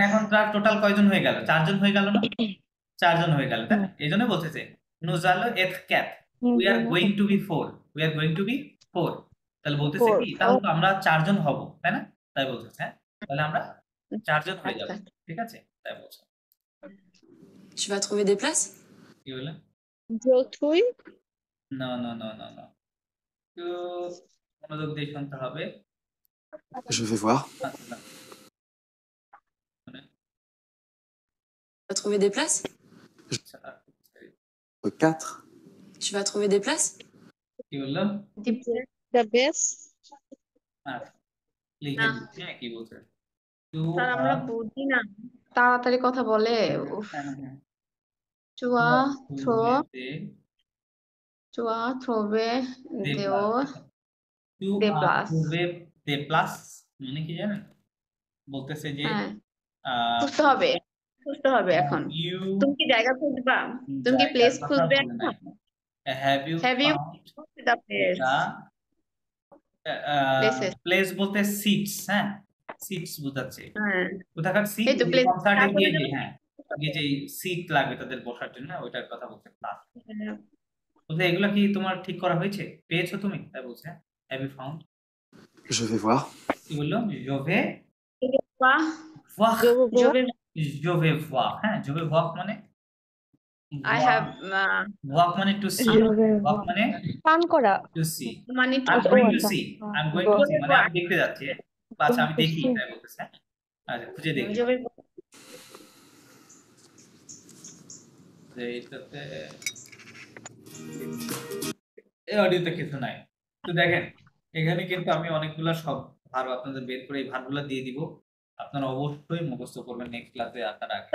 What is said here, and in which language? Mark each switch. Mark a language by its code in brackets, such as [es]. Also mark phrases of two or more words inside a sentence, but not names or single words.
[bn] এখন তার টোটাল কয়জন হয়ে গেল চারজন হয়ে গেল না চারজন হয়ে গেল তাই না এই জন্য বলতেছে [fr] nous allons être quatre [en] we are going to be 4 we are going to be 4 [bn] তাহলে বলতেছে কি তাহলে তো আমরা চারজন হব তাই না তাই বলতেছে হ্যাঁ তাহলে আমরা চারজন হয়ে যাব ঠিক আছে তাই বলছে [fr] Tu vas trouver des places? [bn] কি বলে যৌথই না না না না না তো মনোযোগ দিয়ে শুনতে হবে [fr] Je vais voir. [bn] আচ্ছা, [fr] Tu vas trouver des places? [bn] আচ্ছা, 4. [fr] Tu vas trouver des places? [bn] কি বললো [en] the best [bn] আচ্ছা লিখে দিচ্ছি, হ্যাঁ, কি বলছে টু স্যার আমরা বুঝি না তাড়াতাড়ি কথা বলে উফ চুয়া থ্রো চুয়া থ্রোবে দেও দে প্লাস [fr] des places [bn] মানে কি জানেন বলতেছে যে হ্যাঁ খুঁজতে হবে এখন ইউ তুমি কি জায়গা খুঁজবা তুমি কি প্লেস খুঁজবে এখন [en] have you Have you the place Places. [bn] প্লেস বলতে সিটস হ্যাঁ সিটস বোঝাচ্ছে হ্যাঁ কোথাকার সিট এই তো place কনসার্টে তারপরে গিয়ে যে যেমন- হ্যাঁ গিয়ে যে সিট লাগবে তাদের বসার জন্য ওইটার কথা বলছে প্লাস বলতে এগুলা কি তোমার ঠিক করা হয়েছে পেয়েছো তুমি তাই বলছে হ্যাঁ? [en] Have you found? [fr] Je vais voir. [bn] কি বললো? [fr] Je vais [bn] বাহ, [fr] voir. je vais Je vais voir. হ্যাঁ, je vais voir মানে [en] I [fr] voir. [en] have Walk মানে to see. Walk মানে [bn] পান করা [en] to see. [bn] মানে [en] I'm [bn] আচ্ছা, ও [en] going to [bn] আচ্ছা [en] see. [bn] হ্যাঁ, [en] I'm going to see [bn] মানে আমি দেখতে যাচ্ছি। আচ্ছা আমি দেখি তাই বলতেছে। আচ্ছা খুঁজে দেখি। [fr] je vais [bn] যে এটাতে এই অডিওতে কিছু নাই। তো দেখেন এখানে কিন্তু আমি অনেকগুলা সব ভার্ব আপনাদের বের করে এই ভার্বগুলো দিয়ে দিব। আপনারা অবশ্যই মুখস্থ করবেন নেক্সট ক্লাসে আসার আগে।